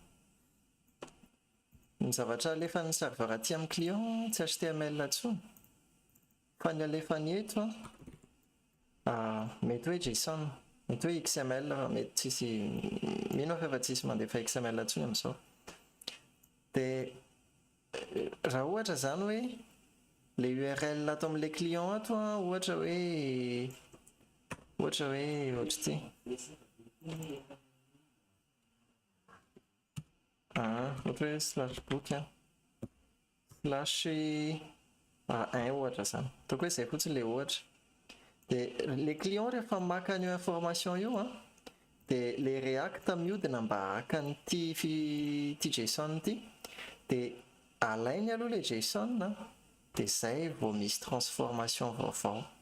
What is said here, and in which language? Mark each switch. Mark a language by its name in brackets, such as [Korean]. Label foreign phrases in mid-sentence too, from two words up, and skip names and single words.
[Malagasy] ny zavatra alefan'ny serveur aty amin'ny client tsy html intsony fa ny alefany eto mety hoe json mety hoe xml fa mety tsisy mino fa efa tsisy mandefa xml intsony amin'izao dia raha ohatra zany hoe le url ato amin'le client ato ohatra hoe ohatra ty ohatra hoe [English] slash book slash 1 [Malagasy] ohatra zany ataoko hoe zay fotsiny le ohatra dia le client rehefa maka an'io information io dia le react miodina mba haka nyty json ty dia alainy aloha le json dia zay vao misy transformation vaovao